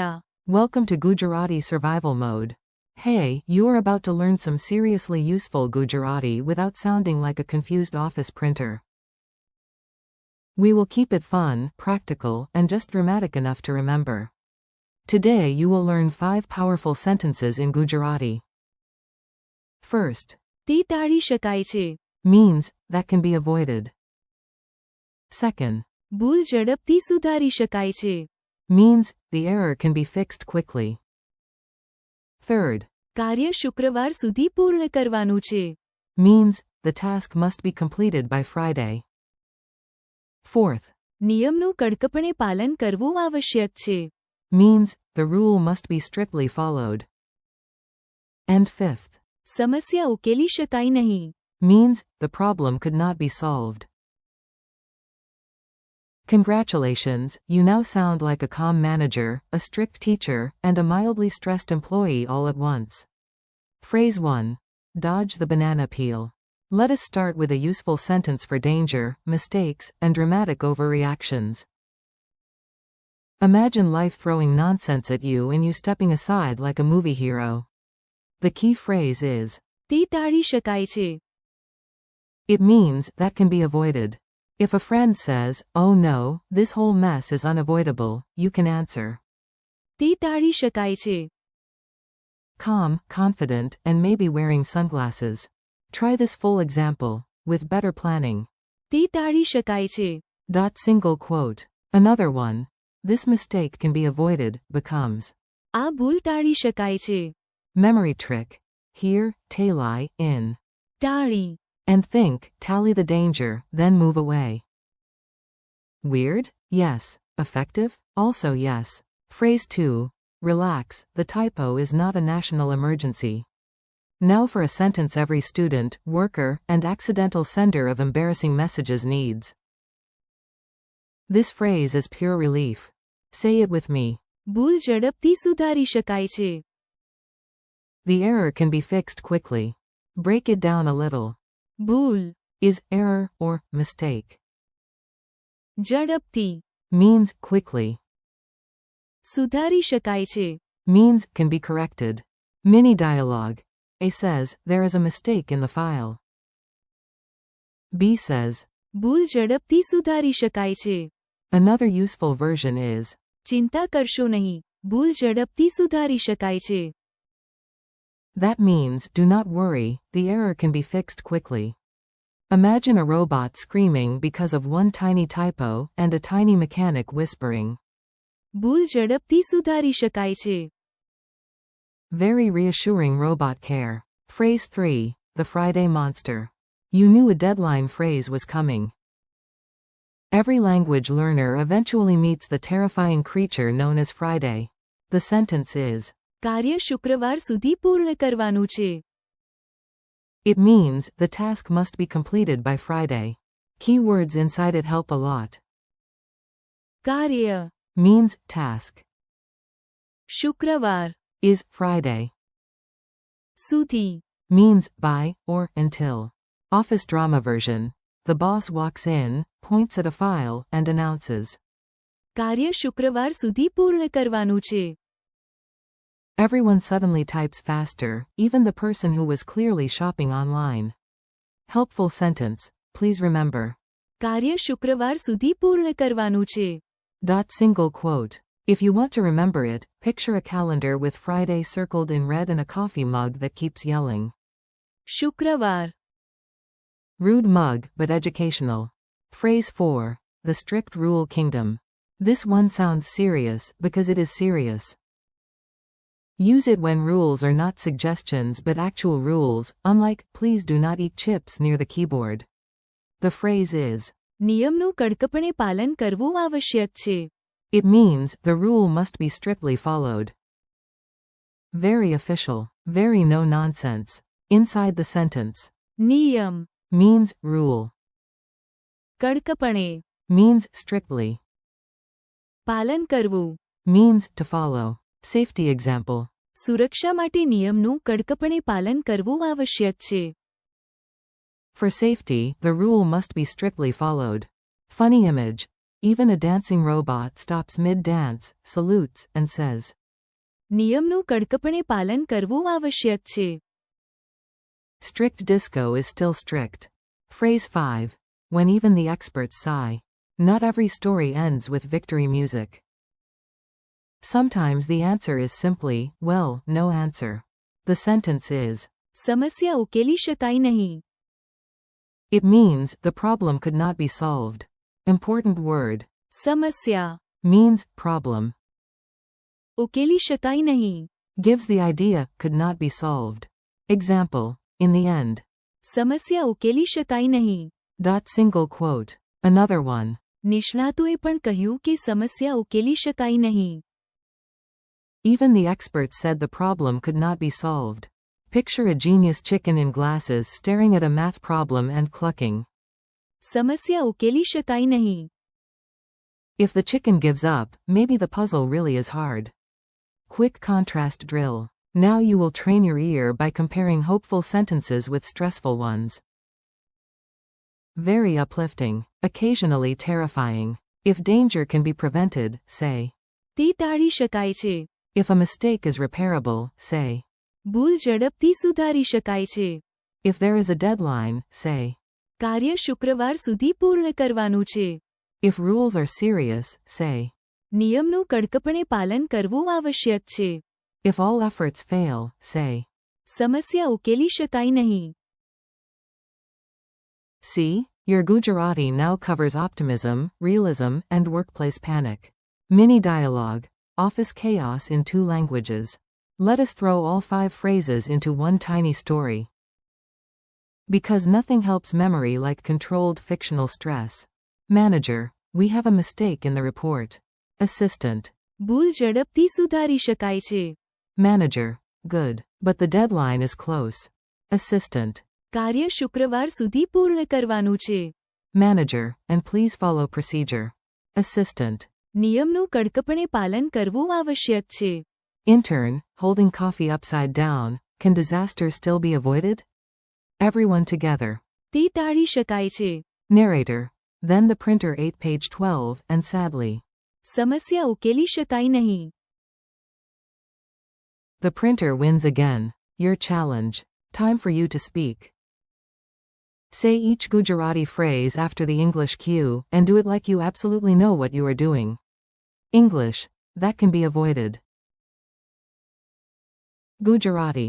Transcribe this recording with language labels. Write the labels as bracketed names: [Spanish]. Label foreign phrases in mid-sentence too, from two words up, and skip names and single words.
[English] Welcome to Gujarati survival mode. Hey, you are about to learn some seriously useful Gujarati without sounding like a confused office printer. We will keep it fun, practical, and just dramatic enough to remember. Today you will learn 5 powerful sentences in Gujarati. First, [Gujarati] તે ટાળી શકાય છે. [English] means, that can be avoided. Second, [Gujarati] ભૂલ ઝડપથી સુધારી શકાય છે. [English] means, the error can be fixed quickly. Third, [Gujarati] કાર્ય શુક્રવાર સુધી પૂર્ણ કરવાનું છે. [English] means, the task must be completed by Friday. Fourth, [Gujarati] નિયમનું કડકપણે પાલન કરવું આવશ્યક છે. [English] means, the rule must be strictly followed. And fifth, [Gujarati] સમસ્યા ઉકેલી શકાય નહીં. [English] means, the problem could not be solved. Congratulations, you now sound like a calm manager, a strict teacher, and a mildly stressed employee all at once. Phrase 1. Dodge the banana peel. Let us start with a useful sentence for danger, mistakes, and dramatic overreactions. Imagine life throwing nonsense at you and you stepping aside like a movie hero. The key phrase is, [Gujarati] તે ટાળી શકાય છે. [English] it means, that can be avoided. If a friend says, oh no, this whole mess is unavoidable, you can answer, [Gujarati] તે ટાળી શકાય છે. [English] calm, confident, and maybe wearing sunglasses. Try this full example, with better planning. [Gujarati] તે ટાળી શકાય છે. [English] Single quote. Another one. This mistake can be avoided, becomes. [Gujarati] આ ભૂલ ટાળી શકાય છે. [English] Memory trick. Hear, tally, in. ટાળી. And think, tally the danger, then move away. Weird? Yes. Effective? Also yes. Phrase 2. Relax, the typo is not a national emergency. Now for a sentence every student, worker, and accidental sender of embarrassing messages needs. This phrase is pure relief. Say it with me. [Gujarati] ભૂલ ઝડપથી સુધારી શકાય છે. [English] The error can be fixed quickly. Break it down a little. ભૂલ. Is error or mistake. ઝડપથી. Means quickly. [Gujarati] સુધારી શકાય છે. [English] Means can be corrected. Mini dialogue. A says, there is a mistake in the file. B says, [Gujarati] ભૂલ ઝડપથી સુધારી શકાય છે. [English] another useful version is, [Gujarati] ચિંતા કરશો નહીં. ભૂલ ઝડપથી સુધારી શકાય છે. [English] that means, do not worry, the error can be fixed quickly. Imagine a robot screaming because of one tiny typo and a tiny mechanic whispering. [Gujarati] ભૂલ ઝડપથી સુધારી શકાય છે. [English] Very reassuring robot care. Phrase 3. The Friday monster. You knew a deadline phrase was coming. Every language learner eventually meets the terrifying creature known as Friday. The sentence is, [Gujarati] કાર્ય શુક્રવાર સુધી પૂર્ણ કરવાનું છે. [English] it means, the task must be completed by Friday. Keywords inside it help a lot. કાર્ય. Means, task. શુક્રવાર. Is, Friday. સુધી. Means, by, or, until. Office drama version. The boss walks in, points at a file, and announces, [Gujarati] કાર્ય શુક્રવાર સુધી પૂર્ણ કરવાનું છે. [English] Everyone suddenly types faster, even the person who was clearly shopping online. Helpful sentence. Please remember. [Gujarati] કાર્ય શુક્રવાર સુધી પૂર્ણ કરવાનું છે. [English] Single quote. If you want to remember it, picture a calendar with Friday circled in red and a coffee mug that keeps yelling. શુક્રવાર. Rude mug, but educational. Phrase 4. The strict rule kingdom. This one sounds serious, because it is serious. Use it when rules are not suggestions but actual rules, unlike, please do not eat chips near the keyboard. The phrase is, [Gujarati] નિયમનું કડકપણે પાલન કરવું આવશ્યક છે. [English] it means, the rule must be strictly followed. Very official. Very no nonsense. Inside the sentence. નિયમ. Means, rule. કડકપણે. Means, strictly. [Gujarati] પાલન કરવું. [English] Means, to follow. Safety example. [Gujarati] સુરક્ષા માટે નિયમનું કડકપણે પાલન કરવું આવશ્યક છે. [English] For safety, the rule must be strictly followed. Funny image. Even a dancing robot stops mid-dance, salutes, and says, [Gujarati] નિયમનું કડકપણે પાલન કરવું આવશ્યક છે. [English] Strict disco is still strict. Phrase 5. When even the experts sigh. Not every story ends with victory music. Sometimes the answer is simply, well, no answer. The sentence is, [Gujarati] સમસ્યા ઉકેલી શકાય નહીં. [English] it means, the problem could not be solved. Important word. સમસ્યા Means, problem. [Gujarati] ઉકેલી શકાય નહીં. [English] Gives the idea, could not be solved. Example. In the end. [Gujarati] સમસ્યા ઉકેલી શકાય નહીં. [English] Single quote. Another one. [Gujarati] નિષ્ણાતોએ પણ કહ્યું કે સમસ્યા ઉકેલી શકાય નહીં. [English] Even the experts said the problem could not be solved. Picture a genius chicken in glasses staring at a math problem and clucking. [Gujarati] સમસ્યા ઉકેલી શકાય નહીં. [English] If the chicken gives up, maybe the puzzle really is hard. Quick contrast drill. Now you will train your ear by comparing hopeful sentences with stressful ones. Very uplifting. Occasionally terrifying. If danger can be prevented, say. [Gujarati] તે ટાળી શકાય છે. [English] If a mistake is repairable, say. [Gujarati] ભૂલ ઝડપથી સુધારી શકાય છે. [English] If there is a deadline, say. [Gujarati] કાર્ય શુક્રવાર સુધી પૂર્ણ કરવાનું છે. [English] If rules are serious, say. [Gujarati] નિયમનું કડકપણે પાલન કરવું આવશ્યક છે. [English] If all efforts fail, say. [Gujarati] સમસ્યા ઉકેલી શકાય નહીં. [English] See, your Gujarati now covers optimism, realism, and workplace panic. Mini dialogue. Office chaos in 2 languages. Let us throw all 5 phrases into one tiny story. Because nothing helps memory like controlled fictional stress. Manager. We have a mistake in the report. Assistant. [Gujarati] ભૂલ ઝડપથી સુધારી શકાય છે. [English] Manager. Good. But the deadline is close. Assistant. [Gujarati] કાર્ય શુક્રવાર સુધી પૂર્ણ કરવાનું છે. [English] Manager. And please follow procedure. Assistant. [Gujarati] નિયમનું કડકપણે પાલન કરવું આવશ્યક છે. [English] Intern. Holding coffee upside down. Can disaster still be avoided? Everyone together. [Gujarati] તે ટાળી શકાય છે. [English] Narrator. Then the printer ate page 12, and sadly. [Gujarati] સમસ્યા ઉકેલી શકાય નહીં. [English] The printer wins again. Your challenge. Time for you to speak. Say each Gujarati phrase after the English cue, and do it like you absolutely know what you are doing. English. That can be avoided. Gujarati.